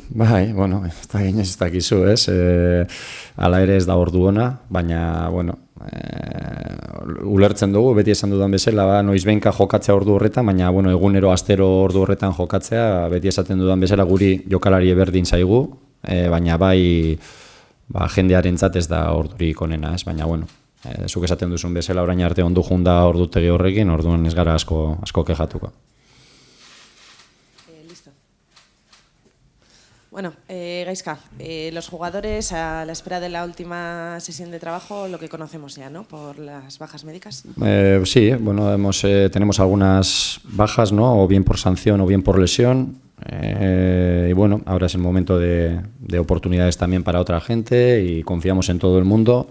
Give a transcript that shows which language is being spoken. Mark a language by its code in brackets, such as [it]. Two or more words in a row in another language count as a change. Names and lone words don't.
[eu] Bai, ez dakizu, ala ere ez da ordu ona, baina, ulertzen dugu, beti esan dudan bezala, noizbehinka jokatzea ordu horretan, baina egunero astero ordu horretan jokatzea, beti esaten dudan bezala guri jokalari berdin zaigu, baina jendearentzat ez da ordurik onena, baina zuk esaten duzun bezala orain arte ondo junda ordutegi horrekin, orduan ez gara asko kexatuko. [es] Bueno, Gaizka, los jugadores a la espera de la última sesión de trabajo, lo que conocemos ya, ¿no? Por las bajas médicas. Sí, tenemos algunas bajas, ¿no? O bien por sanción o bien por lesión. Y ahora es el momento de oportunidades también para otra gente y confiamos en todo el mundo.